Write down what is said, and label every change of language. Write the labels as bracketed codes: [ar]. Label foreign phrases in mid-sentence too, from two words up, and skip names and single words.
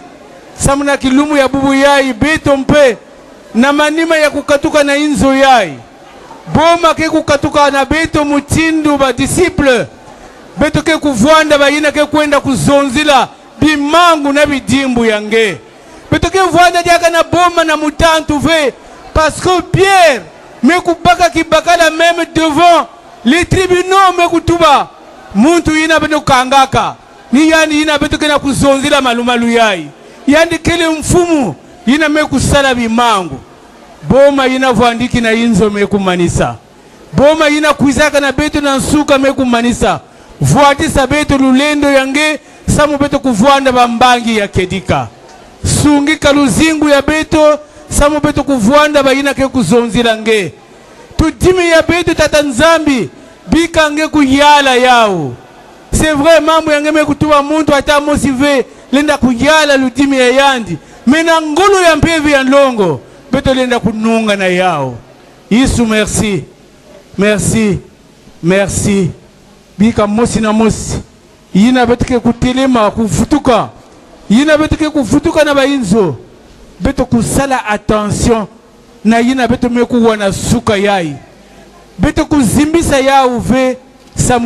[kg] Samuna kilumu ya bubu yai beto mpe na manima ya kukatuka na inzo yai. Boma ke kukatuka na beto mutindu ba disciple. Beto ke kuvuanda ba yina ke kwenda kuzonzila bimangu na bidimbu yange. Beto ke vuanda diaka na na mutantu ve [fr] parce que [kg] Pierre me kubaka kibakala [fr] même devant les tribunaux [kg] me kutuba muntu ina beto kangaka ni yani ina beto kena kuzonzila malumalu yai yani kele mfumu ina me kusala bimangu boma ina vuandiki na inzo me kumanisa boma ina kuizaka na beto na nsuka me kumanisa vuatisa beto lulendo yange samu beto kuvuanda bambangi ya kedika sungika luzingu ya beto samu beto kuvuanda baina ke kuzonzila nge tudimi ya beto tata nzambi bika nge kuyala yao [fr] c'est vrai [kg] mambo yange me kutuwa muntu ata mosive lenda kuyala ludimi ya yandi mena ngulu ya mpevi ya longo beto lenda kununga na yao Yesu [fr] merci merci merci [kg] bika mosi na mosi yina beto ke kutelema kufutuka yina beto ke kufutuka na bainzo beto kusala attention na yina beto me kuwana suka yai beto kuzimbisa yao ve samu